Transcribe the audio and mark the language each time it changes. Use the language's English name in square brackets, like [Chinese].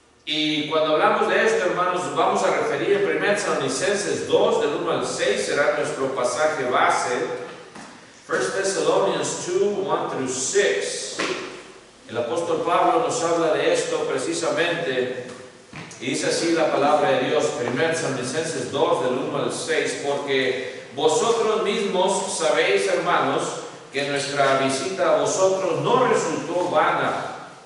[Spanish] Y cuando hablamos de esto, hermanos, vamos a referir en 1 Tesalonicenses 2, del 1 al 6, será nuestro pasaje base. [English] 1 Thessalonians 2, 1 through 6. [Spanish] El apóstol Pablo nos habla de esto precisamente, y dice así la palabra de Dios, 1 Tesalonicenses 2, del 1 al 6, porque vosotros mismos sabéis, hermanos, que nuestra visita a vosotros no resultó vana,